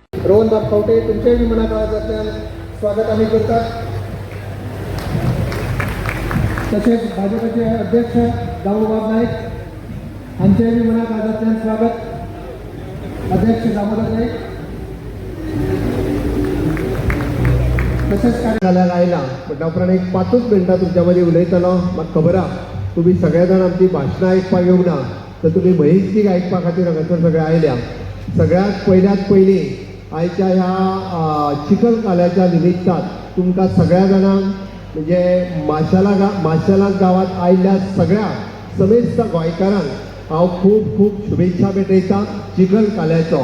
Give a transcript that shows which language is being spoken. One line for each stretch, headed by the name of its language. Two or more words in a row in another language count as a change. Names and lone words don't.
Marathi: रोहन बाब खवटे तुमचेही मनापासून स्वागत आम्ही करतात. तसेच भाजपचे अध्यक्ष दामोदर नाईक यांचेही मनापासून स्वागत. अध्यक्ष दामोदर नाईक तसेच
Konkani: जाल्यार आयला पण उपरांत एक 5 मिनटां तुमच्या मदीं उलयतलो. म्हाका खबर आहा तुम्ही सगळे जाण आमची भाशणां आयकपाक येवंक ना, तर तुम्ही महेशजीक आयकपा खातीर हांगासर सगळे आयल्या. सगळ्यात पयलीं आयच्या ह्या चिखलकाल्याच्या निमित्तान तुमकां सगळ्या जाणांक म्हणजे माशेलांत गांवांत आयिल्ल्या सगळ्या समेस्त गोंयकारांक हांव खूब खूब शुभेच्छा भेटयतां चिखलकाल्याचो.